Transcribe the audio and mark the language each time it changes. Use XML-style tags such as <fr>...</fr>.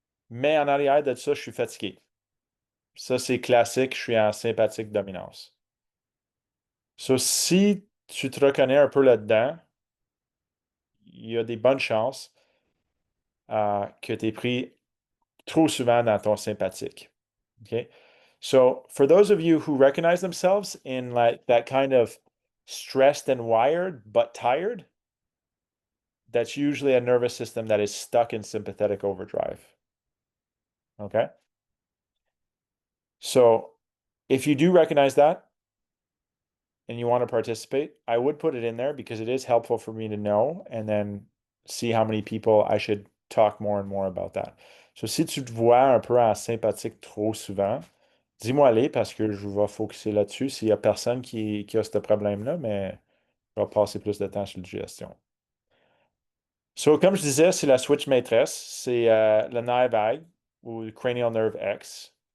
<fr>Mais en arrière de ça, je suis fatigué. Ça, c'est classique, je suis en sympathique dominance. So, si tu te reconnais un peu là-dedans, il y a des bonnes chances que tu aies pris trop souvent dans ton sympathique.</fr> <en>Okay? So, for those of you who recognize themselves in like that kind of stressed and wired but tired, that's usually a nervous system that is stuck in sympathetic overdrive. Okay? So, if you do recognize that and you want to participate, I would put it in there because it is helpful for me to know and then see how many people I should talk more and more about that.</en> <fr>So, si tu te vois un peu en sympathique trop souvent, dis-moi aller parce que je vais focuser là-dessus s'il y a personne qui a ce problème-là, mais je vais passer plus de temps sur la gestion. So, comme je disais, c'est la switch maîtresse, c'est le nerf vague ou le cranial nerve X.</fr>